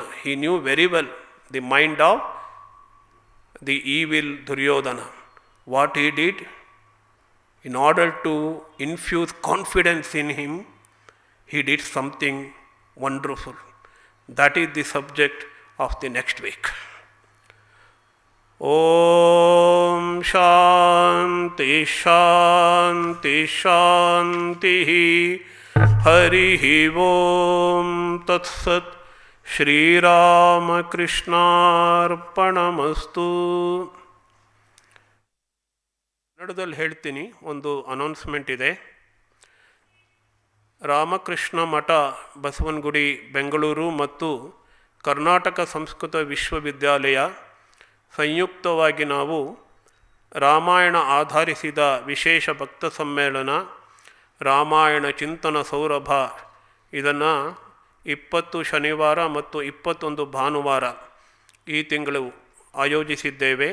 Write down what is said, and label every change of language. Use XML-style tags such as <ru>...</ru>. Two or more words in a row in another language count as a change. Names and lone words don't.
<en>He knew very well the mind of the evil Duryodhana. What he did, in order to infuse confidence in him, he did something wonderful. That is the subject of the next week.</en> <sa>ॐ शान्तिः शान्तिः शान्तिः हरिः ॐ तत् सत् श्री रामकृष्णार्पणमस्तु.</sa> <kn>ಕನ್ನಡದಲ್ಲಿ ಹೇಳ್ತೀನಿ, ಒಂದು ಅನೌನ್ಸ್ಮೆಂಟ್ ಇದೆ. ರಾಮಕೃಷ್ಣ ಮಠ ಬಸವನಗುಡಿ ಬೆಂಗಳೂರು ಮತ್ತು ಕರ್ನಾಟಕ ಸಂಸ್ಕೃತ ವಿಶ್ವವಿದ್ಯಾಲಯ ಸಂಯುಕ್ತವಾಗಿ ನಾವು ರಾಮಾಯಣ ಆಧರಿಸಿದ ವಿಶೇಷ ಭಕ್ತ ಸಮ್ಮೇಳನ ರಾಮಾಯಣ ಚಿಂತನ ಸೌರಭ ಇದನ್ನು 20 ಶನಿವಾರ ಮತ್ತು 21 ಭಾನುವಾರ ಈ ತಿಂಗಳು ಆಯೋಜಿಸಿದ್ದೇವೆ.</kn>